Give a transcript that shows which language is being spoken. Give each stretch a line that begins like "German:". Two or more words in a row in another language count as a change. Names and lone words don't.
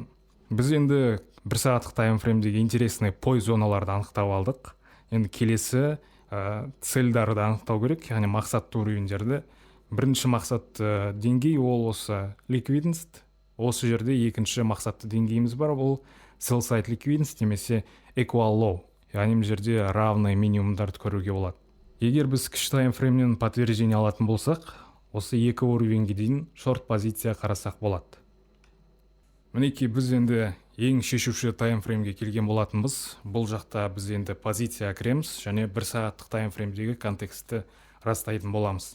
Kazakh: Біз енді 1 сағаттық таймфреймдегі интересный пой зоналарды анықтап алдық. Енді келесі цельдарды анықтау керек, яғни мақсатты уровендерді. Бірінші мақсатты деңгей ол осы ликвидность. Осы жерде екінші мақсатты деңгейіміз бар, ол
English: sell side liquidity
Kazakh: немесе
English: equal low.
Kazakh: Яғни бұл жерде
Russian: равный минимумдарды
Kazakh: көруге болады. Егер біз кіші таймфреймнен подтверждение алатын болсақ, осы 2 уровеньге дейін шорт позиция қарасақ болады. Мінекей біз енді ең шешуші таймфреймге келген болатынбыз. Бұл жақта біз енді позиция кіреміз және 1 сағаттық таймфреймдегі контекстті растайтын боламыз.